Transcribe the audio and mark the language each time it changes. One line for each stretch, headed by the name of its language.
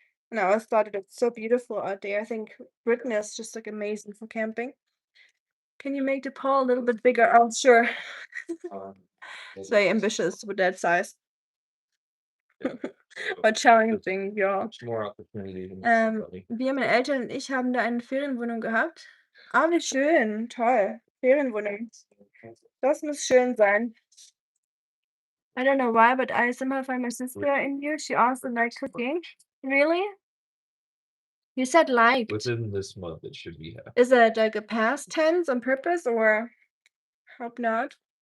English: And I always thought it was so beautiful out there. I think Britain is just like amazing for camping. Can you make the pole a little bit bigger? Oh, sure. Um, It's very ambitious with that size. But challenging, ja. Much more opportunity than Ähm, everybody.
German: wir, meine Eltern und ich haben da eine Ferienwohnung gehabt. Ah, wie schön, toll. Ferienwohnung. Das muss schön sein.
English: I don't know why, but I somehow find my sister in you. She also likes cooking. Really? You said liked. Within this month, it should be half. Is it like a past tense on purpose or hope not?